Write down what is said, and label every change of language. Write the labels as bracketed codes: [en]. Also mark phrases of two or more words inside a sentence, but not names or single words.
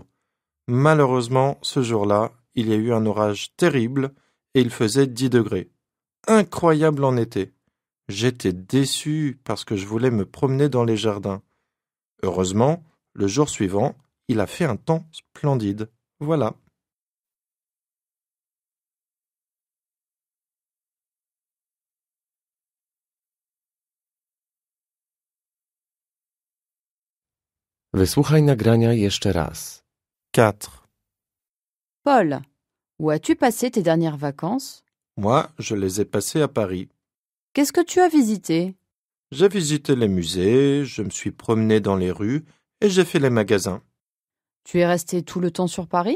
[fr] Malheureusement, ce jour-là, il y a eu un orage terrible et il faisait 10 degrés. Incroyable en été. J'étais déçu parce que je voulais me promener dans les jardins. Heureusement, le jour suivant, il a fait un temps splendide. Voilà. [pl] Wysłuchaj nagrania jeszcze raz. 4. [fr] Paul, où as-tu passé tes dernières vacances? Moi, je les ai passées à Paris. Qu'est-ce que tu as visité? J'ai visité les musées, je me suis promené dans les rues et j'ai fait les magasins. Tu es resté tout le temps sur Paris?